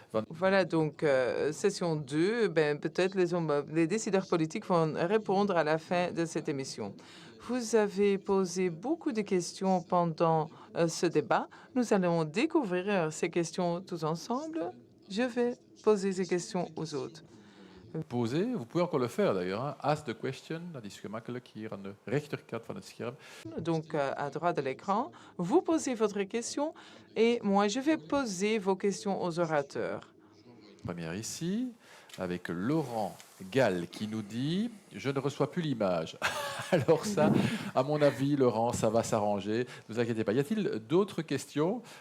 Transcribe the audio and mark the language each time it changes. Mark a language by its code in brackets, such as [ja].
[fr] Voilà, donc session 2, peut-être les décideurs politiques vont répondre à la fin de cette émission. Vous avez posé beaucoup de questions pendant ce débat. Nous allons découvrir ces questions tous ensemble. Je vais poser ces questions aux autres. Posez, vous pouvez encore le faire d'ailleurs. Hein. [en] Ask the question, [nl] dat is gemakkelijk hier aan de rechterkant van het scherm. [fr] Donc, à droite de l'écran, vous posez votre question et moi, je vais poser vos questions aux orateurs. Première ici, avec Laurent Gall qui nous dit « Je ne reçois plus l'image ». Alors ça, à mon avis, Laurent, ça va s'arranger. Ne vous inquiétez pas. Y a-t-il d'autres questions?